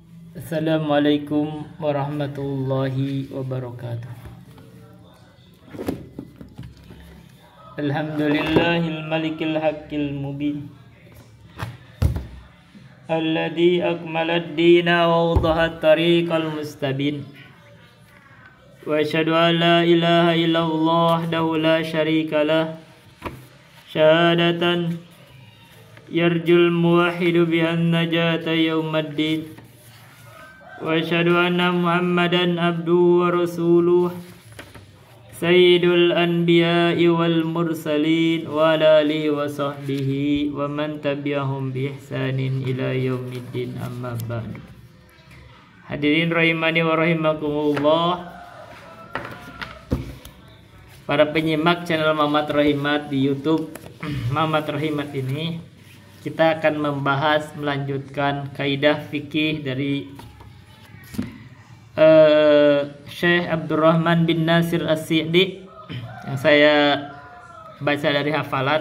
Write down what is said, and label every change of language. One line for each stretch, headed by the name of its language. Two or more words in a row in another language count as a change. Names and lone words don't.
Arabic: السلام عليكم ورحمة الله وبركاته. الحمد لله الملك الحق المبين الذي أكمل الدين ووضح الطريق المستبين. وأشهد أن لا إله إلا الله وحده لا شريك له شهادة يرجو الموحد بها النجاة يوم الدين. وأشهد أن محمدا عبده ورسوله سيد الأنبياء والمرسلين وعلى آله وصحبه ومن تبعهم بإحسان إلى يوم الدين، أما بعد. حاضرين رحمني ورحمكم الله,
Indonesian: para penyimak channel Mamat Rahimat di YouTube Mamat Rahimat ini, kita akan melanjutkan kaidah fikih dari Syekh Abdurrahman bin Nasir As-Sa'di yang saya baca dari hafalan.